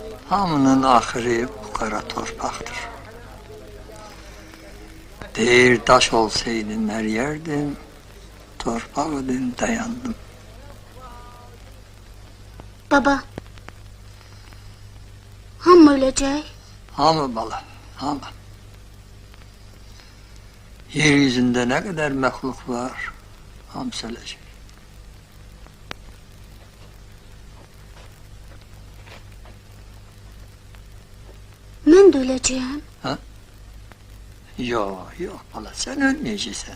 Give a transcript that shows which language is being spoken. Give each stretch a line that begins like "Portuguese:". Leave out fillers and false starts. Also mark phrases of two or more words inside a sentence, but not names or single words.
Azerbaijani: Hamının ahırı bu kara torpaktır. Deyir daş olsaydın her yerdim, torpağıdın dayandım.
Turkish: Baba, hamı ölecek.
Azerbaijani: Hamı bala, hamı.
Turkish: Yeryüzünde ne kadar mehluk var, hamısı ölecek. Ben de öleceğim. Yok, yok bala, sen ölmeyeceksin.